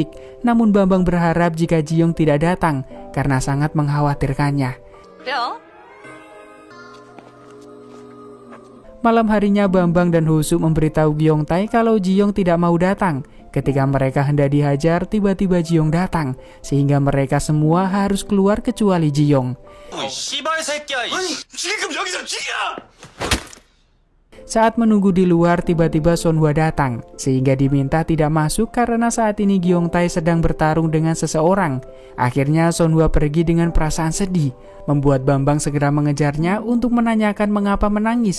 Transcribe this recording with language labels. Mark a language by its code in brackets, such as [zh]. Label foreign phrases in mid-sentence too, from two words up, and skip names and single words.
[id] Namun Bambang berharap jika Ji-young tidak datang karena sangat mengkhawatirkannya. Malam harinya Bambang dan Hosu memberitahu Gyeongtae kalau Ji-young tidak mau datang. Ketika mereka hendak dihajar, tiba-tiba Ji-young datang, sehingga mereka semua harus keluar kecuali Ji-young. [ko] 씨발 새끼야. 아니, 지금 여기서 죽여! [id] Saat menunggu di luar, tiba-tiba Sonhwa datang, sehingga diminta tidak masuk karena saat ini Gyeongtae sedang bertarung dengan seseorang. Akhirnya Sonhwa pergi dengan perasaan sedih, membuat Bambang segera mengejarnya untuk menanyakan mengapa menangis.